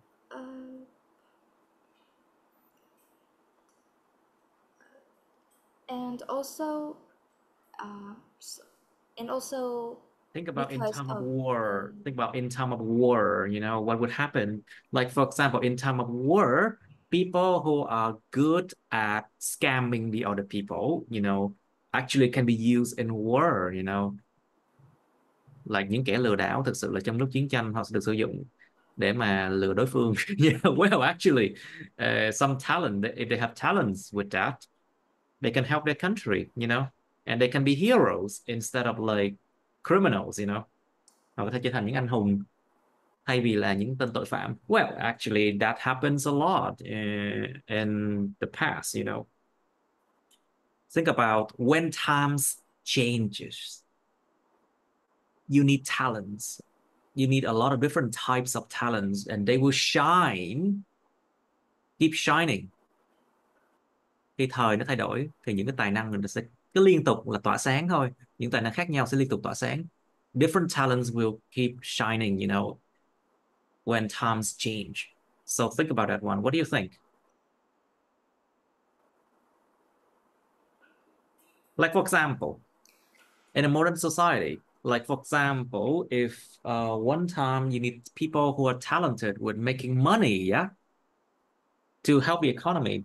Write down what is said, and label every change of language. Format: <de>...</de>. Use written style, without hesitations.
<en>Uh, and also, uh, and also Think about in because time of of war. Think about in time of war, what would happen? Like, for example, in time of war, people who are good at scamming the other people, actually can be used in war.</en> <vi>Like những kẻ lừa đảo thực sự là trong lúc chiến tranh họ sẽ được sử dụng để mà lừa đối phương.</vi> <en>Yeah, well, actually, some talent, if they have talents with that, they can help their country, and they can be heroes instead of like criminals.</en> <vi>Họ có thể trở thành những anh hùng thay vì là những tên tội phạm.</vi> <en>Well, actually, that happens a lot in the past. Think about when times changes, you need talents. you need a lot of different types of talents and they will shine, keep shining.</en> <vi>Khi thời nó thay đổi thì những cái tài năng mình sẽ cứ liên tục là tỏa sáng thôi. Những tài năng khác nhau sẽ liên tục tỏa sáng.</vi> <en>Different talents will keep shining, you know, when times change. So think about that one. What do you think? Like, for example, in a modern society, like, for example, if one time you need people who are talented with making money, yeah, to help the economy.</en>